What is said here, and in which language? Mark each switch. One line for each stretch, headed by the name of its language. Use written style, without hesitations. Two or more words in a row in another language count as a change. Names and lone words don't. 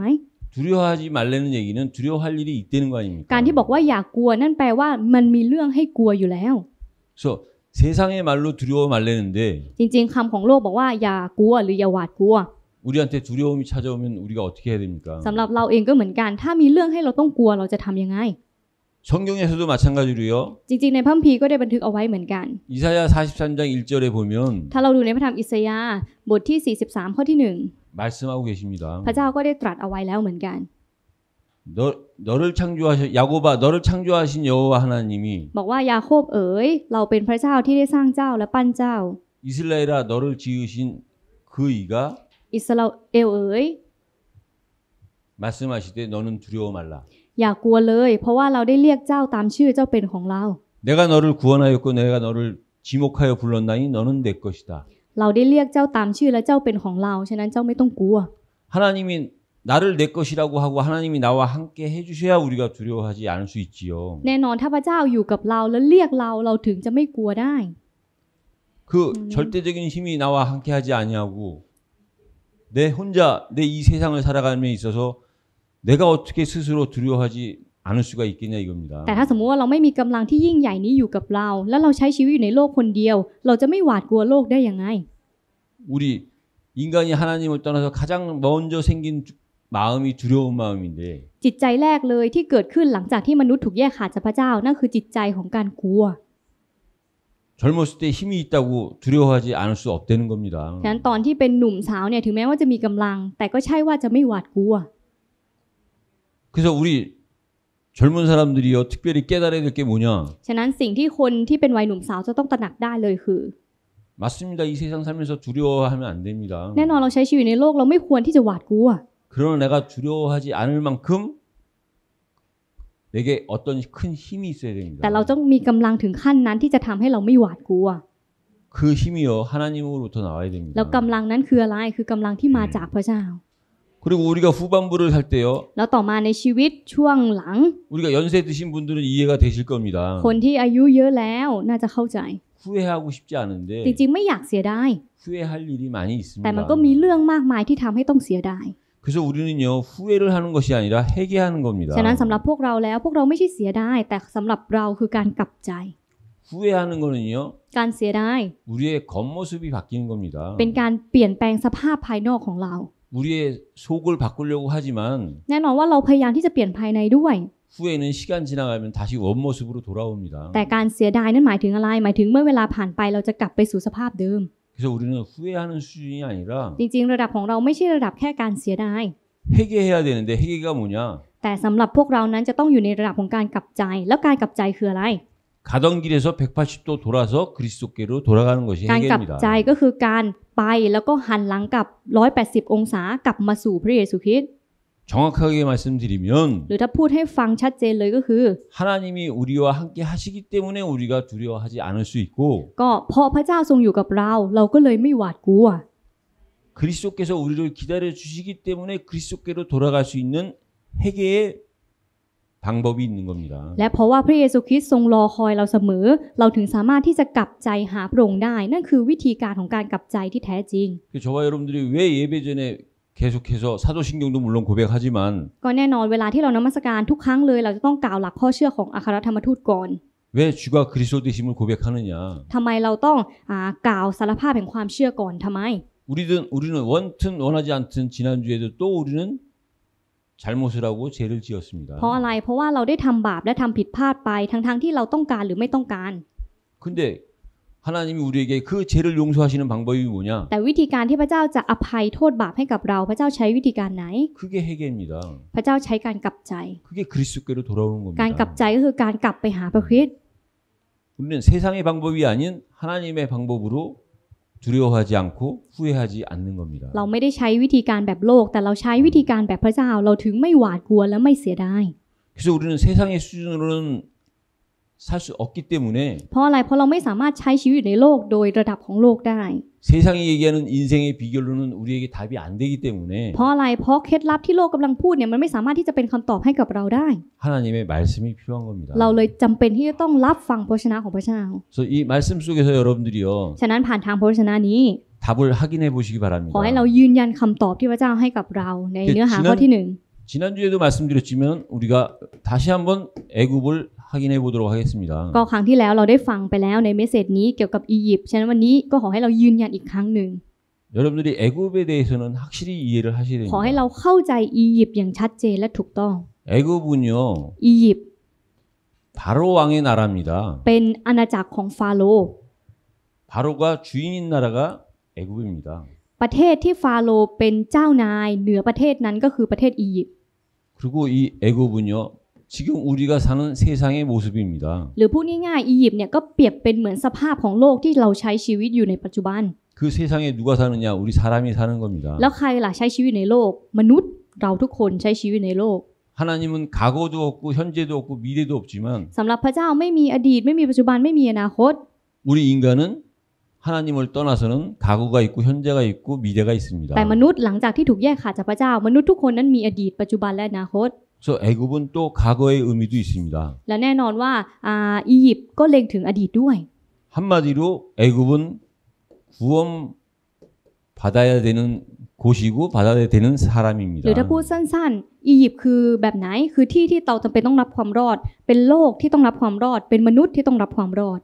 Korean: 두려워하지 말라는 얘기는 두려워할 일이 있다는 거 아닙니까?
Thai: การที่บอกว่าอย่ากกลัวนั่นแปลว่ามันมีเรื่องให้กลัวอยู่แล้ว
Korean: 그래서 세상의 말로 두려워 말라는데
Thai: จริงๆคำของโลกบอกว่าอย่ากลัวหรืออย่าหวาดกลัว
Korean: 우리한테 두려움이 찾아오면 우리가 어떻게 해야 됩니까?
Thai: สำหรับเราเองก็เหมือนกันถ้ามีเรื่องให้เราต้องกลัวเราจะทำยังไง
Korean: 성경에서도 마찬가지로요.
Thai: จริงๆในพระคัมภีร์ก็ได้บันทึกเอาไว้เหมือนกัน
Korean: 이사야 43장 1절에 보면
Thai: ถ้าเราดูในพระธรรมอิสยาห์บทที่43ข้อที่
Korean: 말씀하고 계십니다.
Thai: 1 พระเจ้าก็ได้ตรัสเอาไว้แล้วเหมือนกัน
Korean: 야곱아 너를 창조하신 여호와 하나님이
Thai: บอกว่ายาโคบเอ๋ยเราเป็นพระเจ้าที่ได้สร้างเจ้าและปั้นเจ้า
Korean: 이스라엘아 너를 지으신 그 이가
Thai: อิสราเอลเอ๋ย
Korean: 말씀하시되 너는 두려워 말라.
Thai: อย่ากลัวเลยเพราะว่าเราได้เรียกเจ้าตามชื่อเจ้าเป็นของเรา
Korean: 내가 너를 구원하였고 내가 너를 지목하여 불렀나니 너는 내 것이다.
Thai: เราได้เรียกเจ้าตามชื่อและเจ้าเป็นของเราฉะนั้นเจ้าไม่ต้องกลัว
Korean: 하나님이 나를 내 것이라고 하고 하나님이 나와 함께 해주셔야 우리가 두려워하지 않을 수 있지요.
Thai: แน่นอนถ้าพระเจ้าอยู่กับเราแล้วเรียกเราถึงจะไม่กลัวได้
Korean: 그 절대적인 힘이 나와 함께하지 아니하고 내 혼자 내 이 세상을 살아가는 데 있어서 내가 어떻게 스스로 두려워하지 않을 수가 있겠냐 이겁니다.
Thai: แต่ถ้าสมมุติว่าเราไม่มีกำลังที่ยิ่งใหญ่นี้อยู่กับเราแล้วเราใช้ชีวิตอยู่ในโลกคนเดียวเราจะไม่หวาดกลัวโลกได้ยังไง
Korean: 우리 인간이 하나님을 떠나서 가장 먼저 생긴 마음이 두려운 마음인데
Thai: จิตใจแรกเลยที่เกิดขึ้นหลังจากที่มนุษย์ถูกแยกขาดจากพระเจ้านั่นคือจิตใจของการกลัว
Korean: 젊었을 때 힘이 있다고 두려워하지 않을 수 없다는 겁니다.
Thai: ฉะนั้นตอนที่เป็นหนุ่มสาวเนี่ยถึงแม้ว่าจะมีกำลังแต่ก็ใช่ว่าจะไม่หวาดกลัว
Korean: 그래서 우리 젊은 사람들이요 특별히 깨달아야 될 게 뭐냐?
Thai: ฉะนั้นสิ่งที่คนที่เป็นวัยหนุ่มสาวจะต้องตระหนักได้เลยคือ
Korean: 맞습니다. 이 세상 살면서 두려워하면 안 됩니다.
Thai: แน่นอนเราใช้ชีวิตในโลกเราไม่ควรที่จะหวาดกลัว
Korean: 그러나 내가 두려워하지 않을 만큼 내게 어떤 큰 힘이 있어야 됩니다.
Thai: แต่เราต้องมีกำลังถึงขั้นนั้นที่จะทำให้เราไม่หวาดกลัว
Korean: 그 힘이요 하나님으로부터 나와야 됩니다.
Thai: แล้วกำลังนั้นคืออะไรคือกำลังที่มาจากพระเจ้า
Korean: 그리고 우리가 후반부를 할 때요
Thai: แล้วต่อมาในชีวิตช่วงหลัง
Korean: 우리가 연세 드신 분들은 이해가 되실 겁니다.
Thai: คนที่อายุเยอะแล้วน่าจะเข้าใจ
Korean: 후회하고 싶지 않은데
Thai: จริงๆไม่อยากเสียดาย
Korean: 후회할 일이 많이
Thai: แต่มัน
Korean: 있습니다.
Thai: ก็มีเรื่องมากมายที่ทำให้ต้องเสียดาย
Korean: 그래서 우리는요 후회를 하는 것이 아니라 회개하는 겁니다.
Thai: ฉะนั้นสำหรับพวกเราแล้วพวกเราไม่ใช่เสียดายแต่สำหรับเราคือการกลับใจ
Korean: 후회하는 거는요
Thai: การเสียดาย
Korean: 우리의 겉모습이 바뀌는 겁니다.
Thai: เป็นการเปลี่ยนแปลงสภาพภายนอกของเรา
Korean: 우리의 속을 바꾸려고 하지만
Thai: แน่นอนว่าเราพยายามที่จะเปลี่ยนภายในด้วย
Korean: 후회는 시간 지나가면 다시 원모습으로 돌아옵니다.
Thai: แต่การเสียดายนั้นหมายถึงอะไรหมายถึงเมื่อเวลาผ่านไปเราจะกลับไปสู่สภาพเดิม
Korean: 그래서 우리는 후회하는 수준이 아니라
Thai: จริงๆระดับของเราไม่ใช่ระดับแค่การเสียดาย
Korean: 회개해야 되는데 회개가 뭐냐?
Thai: แต่สำหรับพวกเรานั้นจะต้องอยู่ในระดับของการกลับใจแล้วการกลับใจคืออะไร
Korean: 가던 길에서 180도 돌아서 그리스도께로 돌아가는 것이
Thai: การกลับ
Korean: 회개입니다.
Thai: ใจก็คือการไปแล้วก็หันหลังกลับ180องศากลับมาสู่พระเยซูคริสต์
Korean: 정확하게 말씀드리면
Thai: หรือถ้าพูดให้ฟังชัดเจนเลยก็คือ
Korean: 하나님이 우리와 함께 하시기 때문에 우리가 두려워하지 않을 수 있고
Thai: ก็เพราะพระเจ้าทรงอยู่กับเราก็เลยไม่หวาดกลัว
Korean: 그리스도께서 우리를 기다려 주시기 때문에 그리스도께로 돌아갈 수 있는 회개의 방법이 있는 겁니다.
Thai: และเพราะว่าพระเยซูคริสต์ทรงรอคอยเราเสมอเราถึงสามารถที่จะกลับใจหาพระองค์ได้นั่นคือวิธีการของการกลับใจที่แท้จริง
Korean: 저와 여러분들이 왜 예배 전에 계속해서 사도신경도 물론 고백하지만
Thai: ก็แน่นอนเวลาที่เรานมัสการทุกครั้งเลยเราจะต้องกล่าวหลักข้อเชื่อของอัครธรรมทูตก่อน
Korean: 왜 주가 그리스도 되심을 고백하느냐?
Thai: ทำไมเราต้องกล่าวสารภาพแห่งความเชื่อก่อนทำไม
Korean: 우리는 원튼 원하지 않든 지난주에도 또 우리는 잘못을 하고 죄를 지었습니다.
Thai: เพราะอะไรเพราะว่าเราได้ทำบาปและทำผิดพลาดไปทั้งที่เราต้องการหรือไม่ต้องการ
Korean: 근데 하나님이 우리에게 그 죄를 용서하시는 방법이 뭐냐?
Thai: แต่วิธีการที่พระเจ้าจะอภัยโทษบาปให้กับเราพระเจ้าใช้วิธีการไหน
Korean: 그게 회개입니다.
Thai: พระเจ้าใช้การกลับใจ
Korean: 그게 그리스도께로 돌아오는
Thai: การกลับ
Korean: 겁니다.
Thai: ใจก็คือการกลับไปหาพระคริสต์
Korean: 우리는 세상의 방법이 아닌 하나님의 방법으로 두려워하지 않고 후회하지 않는 겁니다.
Thai: เราไม่ได้ใช้วิธีการแบบโลกแต่เราใช้วิธีการแบบพระเจ้าเราถึงไม่หวาดกลัวและไม่เสียดาย
Korean: 그래서 우리는 세상의 수준으로는 살 수 없기 때문에
Thai: เพราะอะไรเพราะเราไม่สามารถใช้ชีวิตในโลกโดยระดับของโลกได้
Korean: 세상이 얘기하는 인생의 비결로는 우리에게 답이 안 되기 때문에
Thai: เพราะอะไรเพราะเคล็ดลับที่โลกกำลังพูดเนี่ยมันไม่สามารถที่จะเป็นคำตอบให้กับเราได้
Korean: 하나님의 말씀이 필요한 겁니다.
Thai: เราเลยจำเป็นที่จะต้องรับฟังพระวจนะของพระเจ้า
Korean: 그래서 이 말씀 속에서 여러분들이요
Thai: ฉะนั้นผ่านทางพระวจนะนี้
Korean: 답을 확인해 보시기
Thai: ขอ
Korean: 바랍니다.
Thai: ให้เรายืนยันคำตอบที่พระเจ้าให้กับเราในเนื้อหาข้อที่
Korean: 지난주에도 말씀드렸지만 우리가 다시 한번 애굽을 확인해 보도록 하겠습니다.
Thai: 1 ก็ครั้งที่แล้วเราได้ฟังไปแล้วในเมสเสจนี้เกี่ยวกับอียิปต์ฉะนั้นวันนี้ก็ขอให้เรายืนยันอีกครั้งหนึ่ง
Korean: 여러분들이 애굽에 대해서는 확실히 이해를 하셔야
Thai: ขอให้
Korean: 됩니다.
Thai: เราเข้าใจอียิปต์อย่างชัดเจนและถูกต้อง
Korean: 애굽은요
Thai: อียิปต์
Korean: 바로 왕의 나라입니다.
Thai: เป็นอาณาจักรของฟาโรห์
Korean: 바로가 주인인 나라가 애굽입니다.
Thai: ประเทศที่ฟาโรห์เป็นเจ้านายเหนือประเทศนั้นก็คือประเทศอียิปต์
Korean: 그리고 이 애굽은요 지금 우리가 사는 세상의 모습입니다.
Thai: หรือพูดง่ายๆอียิปต์เนี่ยก็เปรียบเป็นเหมือนสภาพของโลกที่เราใช้ชีวิตอยู่ในปัจจุบัน
Korean: 그 세상에 누가 사느냐? 우리 사람이 사는 겁니다.
Thai: แล้วใครล่ะใช้ชีวิตในโลกมนุษย์เราทุกคนใช้ชีวิตในโลก
Korean: 하나님은 과거도 없고 현재도 없고 미래도 없지만
Thai: สำหรับพระเจ้าไม่มีอดีตไม่มีปัจจุบันไม่มีอนาคต
Korean: 우리 인간은 하나님을 떠나서는 과거가 있고 현재가 있고 미래가 있습니다.
Thai: แต่มนุษย์หลังจากที่ถูกแยกขาดจากพระเจ้ามนุษย์ทุกคนนั้นมีอดีตปัจจุบันและอนาคต
Korean: 그래서 애굽은 또 과거의 의미도 있습니다.
Thai: และแน่นอนว่าอียิปต์ก็เล็งถึงอดีตด้วย
Korean: 한마디로 애굽은 구원 받아야 되는 곳이고 받아야 되는
Thai: หรือ
Korean: 사람입니다.
Thai: ถ้าพูดสั้นๆอียิปต์คือแบบไหนคือที่ที่เราจำเป็นต้องรับความรอดเป็นโลกที่ต้องรับความรอดเป็นมนุษย์ที่ต้องรับความรอด